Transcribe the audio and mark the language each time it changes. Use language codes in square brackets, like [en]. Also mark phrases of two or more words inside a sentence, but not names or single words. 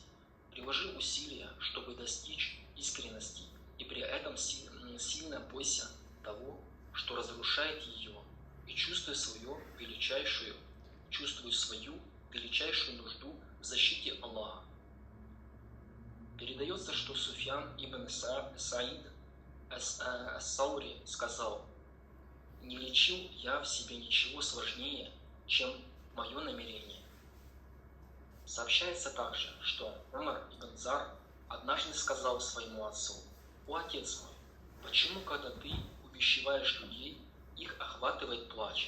[ru] Приложи усилия, чтобы достичь искренности, и при этом сильно бойся того, что разрушает ее, и чувствуй свою величайшую нужду в защите Аллаха. Передается, что Суфьян ибн Саид ас-Саури сказал, не лечил я в себе ничего сложнее, чем мое намерение. Сообщается также, что Умар ибн Зар однажды сказал своему отцу, «О, отец мой, почему, когда ты увещеваешь людей, их охватывает плач.